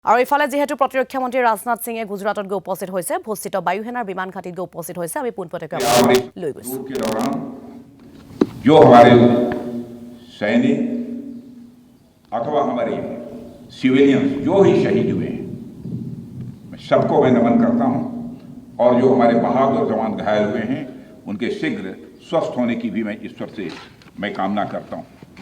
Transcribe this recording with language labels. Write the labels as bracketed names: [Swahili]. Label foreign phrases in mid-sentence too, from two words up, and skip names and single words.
[Assamese] আৰু ইফালে যেহেতু প্ৰতিৰক্ষা মন্ত্ৰী ৰাজনাথ সিঙে গুজৰাটত গৈ উপস্থিত হৈছে ভূস্থিত বায়ুসেনাৰ বিমান ঘাটিত গৈ উপস্থিত হৈছে আমি পোনপটীয়াকৈ লৈ গৈছো [Hindi] जो हमारे सैनिक अथवा हमारे सिविलियंस जो ही शहीद हुए हैं मैं सबको मैं नमन करता हूं और जो हमारे बहादुर जवान घायल हुए हैं उनके शीघ्र स्वस्थ होने की भी मैं ईश्वर से मैं कामना करता हूं।